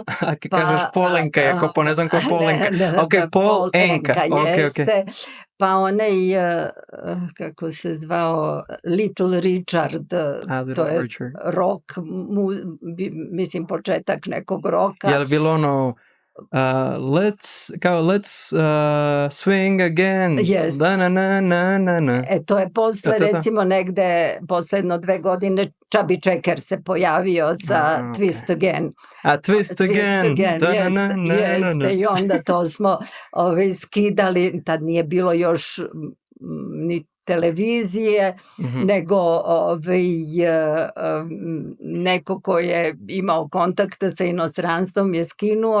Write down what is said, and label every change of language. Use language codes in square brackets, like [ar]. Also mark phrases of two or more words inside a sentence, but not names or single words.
[sr] A kad kažeš Polenka, jako ne znam ko je Polenka. Paul Enka. Jeste. Pa onaj, kako se zvao, Little Richard, to je rock, mislim početak nekog roka. Je li bilo ono... [en] let's swing again. Yes. Na. [sr] To je posle, recimo negde posle 2 godine Chubby Checker se pojavio sa Twist Again. Twist Again. Jeste, i onda to smo skidali, tad nije bilo još ni televizije, nego neko ko je imao kontakta sa inostranstvom je skinuo.